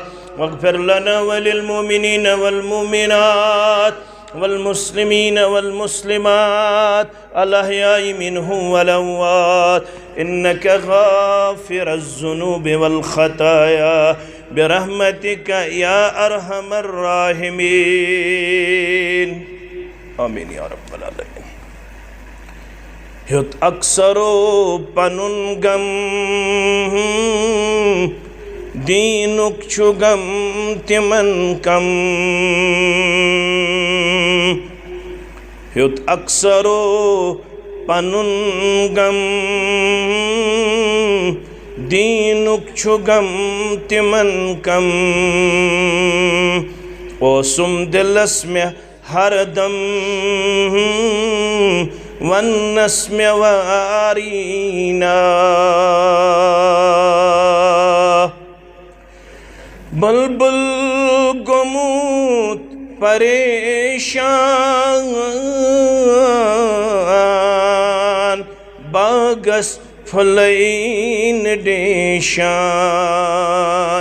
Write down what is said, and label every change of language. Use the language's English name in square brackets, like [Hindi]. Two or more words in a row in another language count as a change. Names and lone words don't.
[Arabic] واغفر لنا وللمؤمنين والمؤمنات والمسلمين والمسلمات الأحياء منهم والأموات إنك غافر الذنوب والخطايا برحمتك يا أرحم الراحمين. آمين يا رب العالمين. [Kashmiri] ہیوت اکثرو پنن غم دینک چھُ غم تمن کم. ہیوت اکثرو پنن غم دینک چھُ غم تمن کم. اوسم دلس میں ہر دم ونس میں وارینا. بلبل گومُت پریشان باغس پھلین ڈیشان.